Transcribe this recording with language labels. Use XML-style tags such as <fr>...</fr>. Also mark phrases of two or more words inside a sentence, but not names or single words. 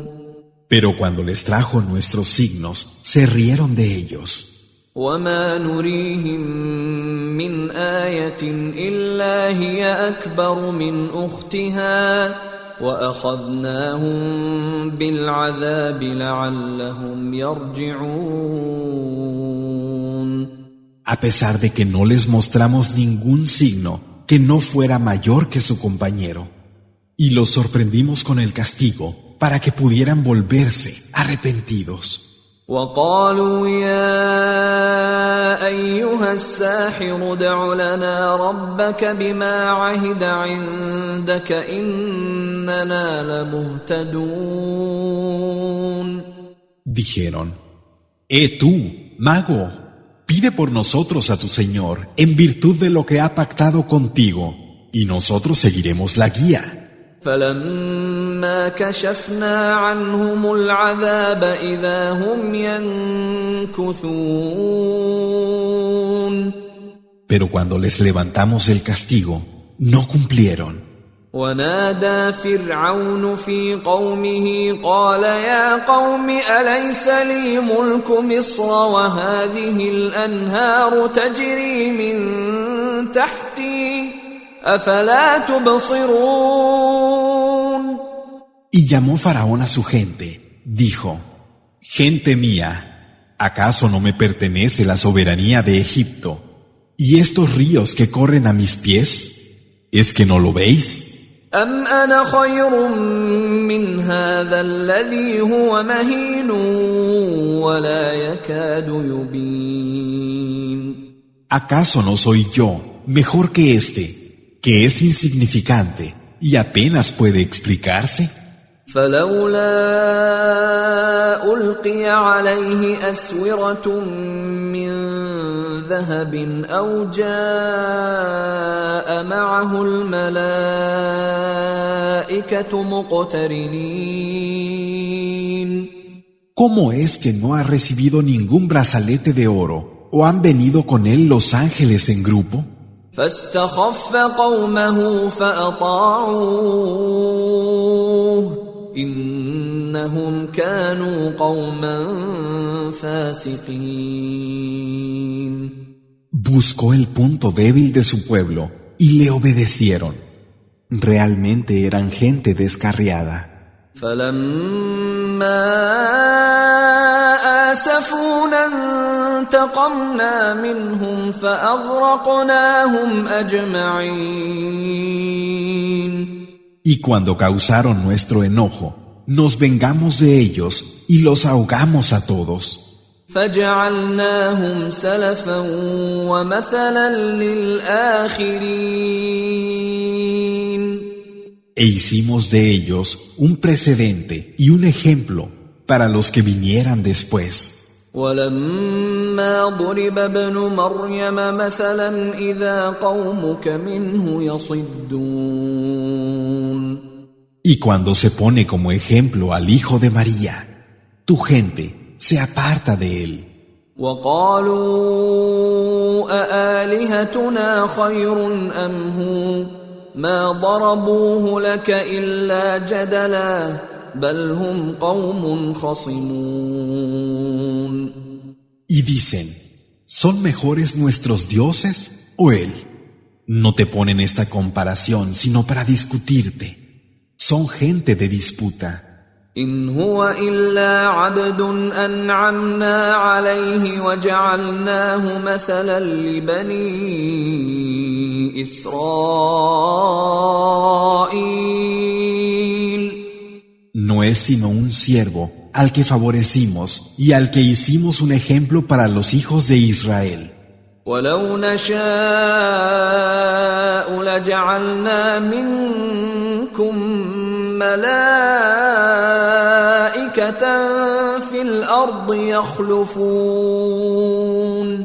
<es>Pero cuando les trajo nuestros signos, se rieron de ellos.</es> <ar>وما نريهم من آية إلا هي أكبر من أختها وأخذناهم بالعذاب لعلهم يرجعون.</ar> <es>A pesar de que no les mostramos ningún signo que no fuera mayor que su compañero, y los sorprendimos con el castigo para que pudieran volverse arrepentidos.</es> <ar>وقالوا يا أيها الساحر ادع لنا ربك بما عهد عندك إننا لمهتدون.</ar> <es>Dijeron: tú, mago, pide por nosotros a tu Señor en virtud de lo que ha pactado contigo, y nosotros seguiremos la guía.</es> <ar>فلما كشفنا عنهم العذاب إذا هم ينكثون.</ar> <es>Pero cuando les levantamos el castigo, no cumplieron.</es> <ar>ونادى فرعون في قومه قال يا قوم أليس لي ملك مصر وهذه الأنهار تجري من تحتي أفلا تبصرون.</ar> <es>Y llamó Faraón a su gente, dijo: Gente mía, ¿Acaso no me pertenece la soberanía de Egipto? ¿Y estos ríos que corren a mis pies? ¿Es que no lo veis?</es> <ar>أم أنا خير من هذا الذي هو مهين ولا يكاد يبين</ar> <es>¿Acaso no soy yo mejor que este, que es insignificante y apenas puede explicarse?</es> <ar>فلولا ألقي عليه أسورة من ذهب أو جاء معه الملائكة مقترنين</ar> <es>¿Cómo es que no ha recibido ningún brazalete de oro o han venido con él los ángeles en grupo?</es> <ar>فاستخف قومه فأطاعوه إنهم كانوا قوما فاسقين.</ar> <es>Buscó el punto débil de su pueblo y le obedecieron. Realmente eran gente descarriada.</es> <ar>فلما آسفونا انتقمنا منهم فأغرقناهم أجمعين.</ar> <es>Y cuando causaron nuestro enojo, nos vengamos de ellos y los ahogamos a todos.</es> <ar>فجعلناهم سلفا ومثلا للآخرين.</ar> <es>E hicimos de ellos un precedente y un ejemplo para los que vinieran después.</es> <ar>ولما ضرب ابن مريم مثلا إذا قومك منه يصدون.</ar> <es>Y cuando se pone como ejemplo al hijo de María, tu gente se aparta de él.</es> <ar>وقالوا أآلهتنا خير أم هو ما ضربوه لك إلا جدلا بل هم قوم خصمون.</ar> <es>Y dicen, ¿son mejores nuestros dioses o él? No te ponen esta comparación sino para discutirte. Son gente de disputa.</es> <ar>إن هو إلا عبد أنعمنا عليه وجعلناه مثلا لبني إسرائيل.</ar> <es>No es sino un siervo al que favorecimos y al que hicimos un ejemplo para los hijos de Israel.</es> <ar>ولو نشاء لجعلنا منكم ملائكة في الأرض يخلفون.</ar>